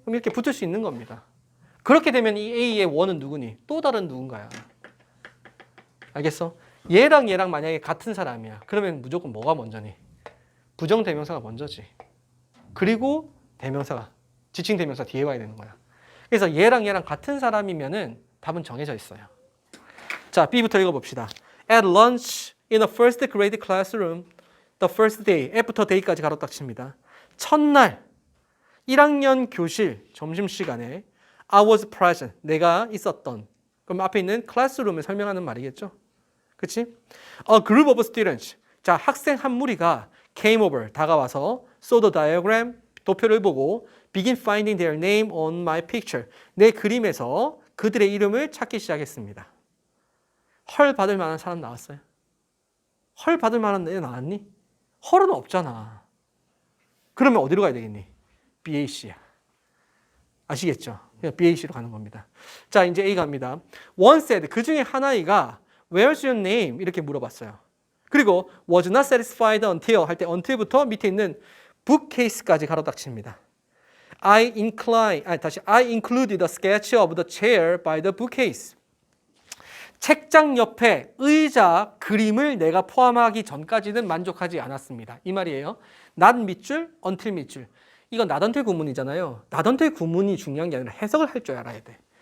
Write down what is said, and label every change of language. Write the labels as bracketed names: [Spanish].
[Korean] 그럼 이렇게 붙을 수 있는 겁니다. 그렇게 되면 이 A의 원은 누구니? 또 다른 누군가야. 알겠어? 얘랑 얘랑 만약에 같은 사람이야. 그러면 무조건 뭐가 먼저니? 부정대명사가 먼저지. 그리고 대명사가, 지칭 대명사 뒤에 와야 되는 거야. 그래서 얘랑 얘랑 같은 사람이면은 답은 정해져 있어요. 자, B부터 읽어봅시다. [English] At lunch in the first grade classroom, the first day, F부터 day까지 [Korean] 가로 딱 칩니다. 첫날 1학년 교실 점심시간에 [English] I was present, [Korean] 내가 있었던. 그럼 앞에 있는 classroom을 설명하는 말이겠죠. 그치? [English] A group of students, [Korean] 자, 학생 한 무리가 [English] came over, [Korean] 다가와서 [English] saw the diagram, [Korean] 도표를 보고 [English] begin finding their name on my picture, [Korean] 내 그림에서 그들의 이름을 찾기 시작했습니다. 헐 받을 만한 사람 나왔어요? 헐 받을 만한 애 나왔니? 헐은 없잖아. 그러면 어디로 가야 되겠니? BAC야. 아시겠죠? 그냥 BAC로 가는 겁니다. 자, 이제 A 갑니다. [English] One said, [Korean] 그 중에 한 아이가 [English] Where's your name? [Korean] 이렇게 물어봤어요. 그리고 [English] was not satisfied until [Korean] 할 때 until부터 밑에 있는 bookcase까지 가로 닫힙니다. [English] I included a sketch of the chair by the bookcase. [Korean] 책장 옆에 의자 그림을 내가 포함하기 전까지는 만족하지 않았습니다. 이 말이에요. not 밑줄, until 밑줄. 이건 not until 구문이잖아요. not until 구문이 중요한 게 아니라 해석을 할 줄 알아야 돼.